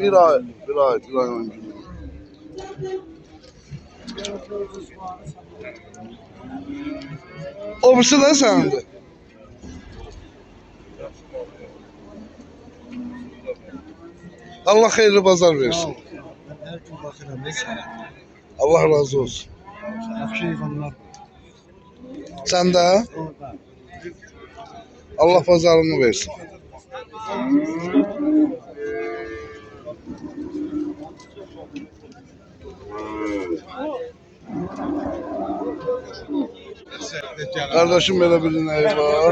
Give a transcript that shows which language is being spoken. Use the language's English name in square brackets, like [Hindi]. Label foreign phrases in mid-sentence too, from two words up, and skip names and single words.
[Azerbaijani] 1 ay. 1 ay 10 gün. O birisi də sənindir. Allah xeyirli bazar versin. [Turkish] Ben her gün bakıram. Ne sana? [Azerbaijani] Allah razı olsun. Yakşı hayvanlar. Sən də Orada. Allah bazarını versin. Kardeşim belə bir inəyi var.